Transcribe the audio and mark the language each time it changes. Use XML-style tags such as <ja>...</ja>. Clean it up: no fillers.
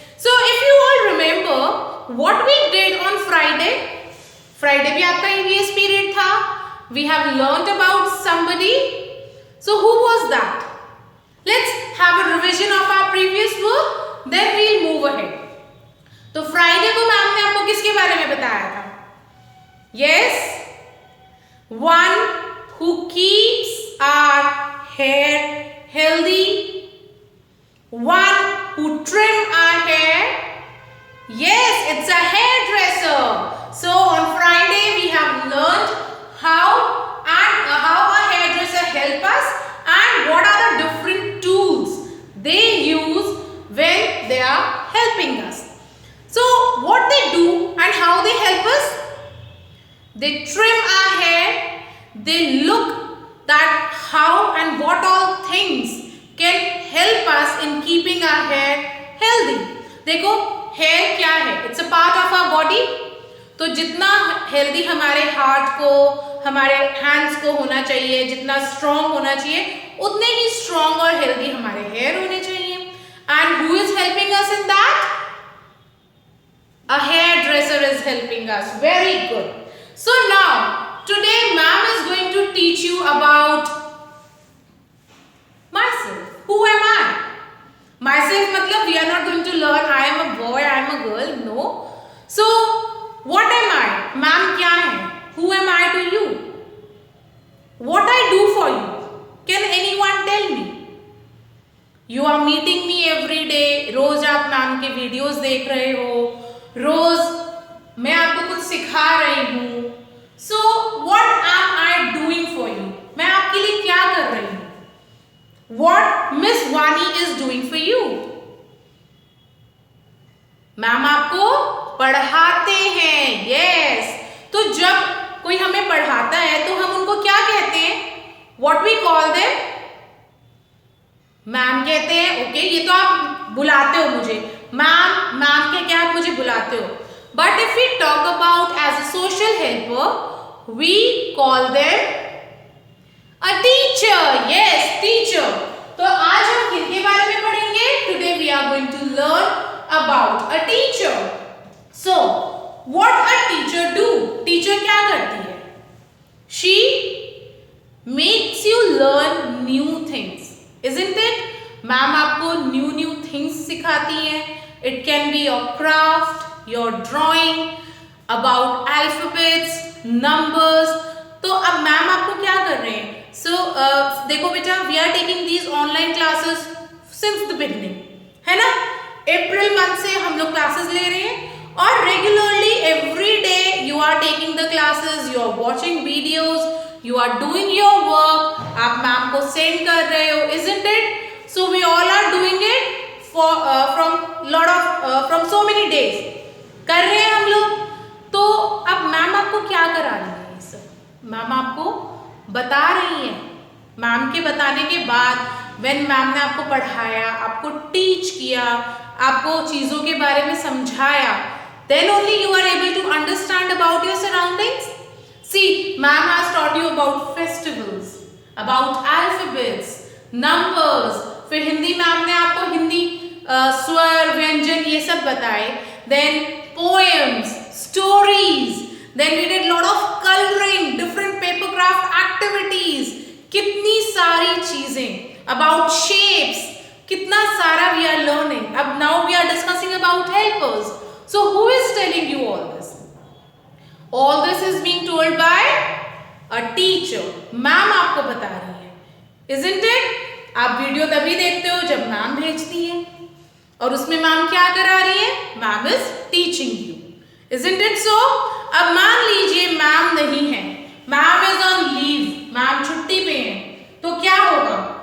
<en>So if you all remember what we did on Friday</en> <hi>भी आपका</hi> <en>EVS period था. We have learned about somebody. So who was that? Let's have a revision of our previous work. Then we'll move ahead.</en> <hi>तो Friday को ma'am ने आपको किसके बारे में बताया था?</hi> <en>Yes, one who keeps our hair healthy. One who trim our hair. Yes, it's a hairdresser. So on Friday we have learned how a hairdresser help us and what are the different tools they use when they are helping us. So what they do and how they help us? They trim our hair. They look that how and what all things can help us in keeping our hair healthy.</en> <hi>देखो hair क्या है?</hi> <en>It's a part of our body.</en> <hi>तो जितना healthy हमारे heart को, हमारे hands को होना चाहिए, जितना strong होना चाहिए, उतने ही strong और healthy हमारे hair होने चाहिए.</hi> <en>And who is helping us in that? A hairdresser is helping us. Very good. So now today ma'am is going to teach you about myself. Who am I? Myself matlab we are not going to learn I am a boy, I am a girl. No. So what am I?</en> <hi>Ma'am kya hai?</hi> <en>Who am I to you? What I do for you? Can anyone tell me? You are meeting me every day.</en> <hi>रोज आप ma'am के videos देख रहे हो. रोज मैं आपको कुछ सिखा रही हूँ.</hi> <en>So what am I doing for you?</en> <hi>मैं आपके लिए क्या कर रही हूँ?</hi> <en>What Miss Vani is doing for you?</en> <hi>Ma'am आपको पढ़ाते हैं. Yes. तो जब कोई हमें पढ़ाता है तो हम उनको क्या कहते हैं?</hi> <en>What we call them?</en> <hi>Ma'am कहते हैं. ओके, ये तो आप बुलाते हो मुझे. मैम के क्या आप मुझे बुलाते हो.</hi> <en>But if we talk about as a social helper, we call them a teacher. Yes, teacher.</en> <hi>तो आज हम किसके बारे में पढ़ेंगे?</hi> <en>Today we are going to learn about a teacher. So, what a teacher do?</en> <hi>Teacher क्या करती है?</hi> <en>She makes you learn new things, isn't it?</en> <hi>Ma'am आपको new things सिखाती है.</hi> <en>It can be your craft, your drawing, about alphabets, numbers.</en> <hi>तो अब ma'am आपको क्या कर रहे हैं?</hi> <en>So</en> <hi>देखो बेटा,</hi> <en>we are taking these online classes since the beginning,</en> <hi>है ना? अप्रैल मंथ से हम लोग क्लासेस ले रहे हैं और regularly</hi> <en>every day you are taking the classes, you are watching videos, you are doing your work.</en> <hi>आप मैम को सेंड कर रहे हो,</hi> <en>isn't it? So we all are doing it from so many days.</en> <hi>कर रहे हैं हम लोग. तो अब मैम आपको क्या करा रही है? ये सब मैम आपको बता रही है. मैम के बताने के बाद व्हेन मैम ने आपको पढ़ाया, आपको टीच किया, आपको चीज़ों के बारे में समझाया,</hi> <en>then only you are able to understand about your surroundings. See, ma'am has taught you about festivals, about alphabets, numbers.</en> <hi>फिर हिंदी मैम ने आपको हिंदी स्वर, व्यंजन ये सब बताए.</hi> <en>Then poems, stories. Then we did lot of coloring, different paper craft activities.</en> <hi>कितनी सारी चीजें</hi> <en>about shapes.</en> <hi>कितना सारा</hi> <en>we are learning. अब now we are discussing about helpers. So who is telling you all this? All this is being told by a teacher.</en> <hi>Ma'am आपको बता रही है,</hi> <en>isn't it?</en> <hi>आप वीडियो तभी देखते हो जब मैम भेजती है और उसमें मैम क्या करा रही है?</hi> <en>Ma'am is teaching you, isn't it so?</en> <hi>अब मान लीजिए मैम नहीं है,</hi> <en>ma'am is on leave,</en> <hi>ma'am छुट्टी पे है, तो क्या होगा?</hi>